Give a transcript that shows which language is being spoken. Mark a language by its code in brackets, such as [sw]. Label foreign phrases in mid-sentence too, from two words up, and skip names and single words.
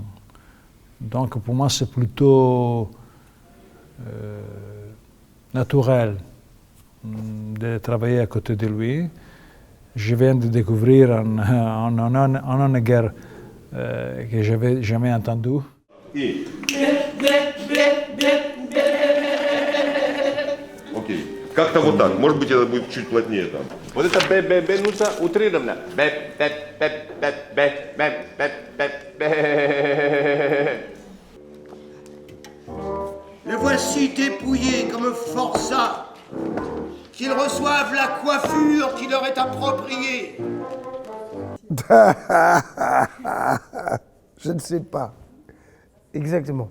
[fr] Donc pour moi c'est plutôt naturel de travailler à côté de lui. Je viens de découvrir un air que je n'avais jamais entendu. [ru] Окей. Как-то вот так. Может быть, это будет чуть плотнее там. Вот это б нужно утрированно. [fr] Le voici dépouillé comme forçat, qu'ils reçoivent la coiffure qui leur est appropriée. Je ne sais pas exactement.